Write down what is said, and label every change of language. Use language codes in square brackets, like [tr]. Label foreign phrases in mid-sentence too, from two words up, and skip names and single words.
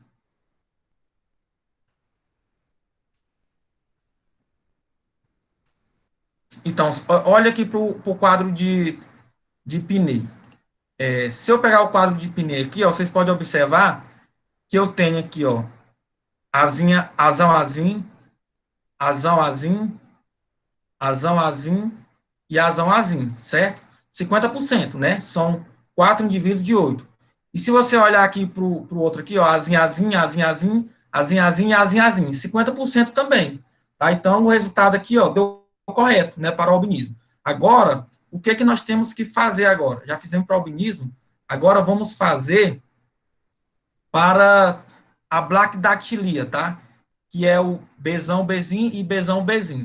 [pt] Então, olha aqui para o quadro de Piney. Se eu pegar o quadro de Piney aqui, ó, vocês podem observar que eu tenho aqui, ó, asinha, azão, azim, azão, azim, azão, azim e azão, azim, certo? 50%, né? São 4 indivíduos de 8. E se você olhar aqui para o outro aqui, ó, azim, azim, azim, azim, azim, azim e azim, azim, 50% também. Tá? Então, o resultado aqui, ó, deu correto, né, para o albinismo. Agora, o que é que nós temos que fazer agora? Já fizemos para o albinismo, agora vamos fazer para a brachdactilia, tá? Que é o Bzão, Bzim e Bzão, Bzim.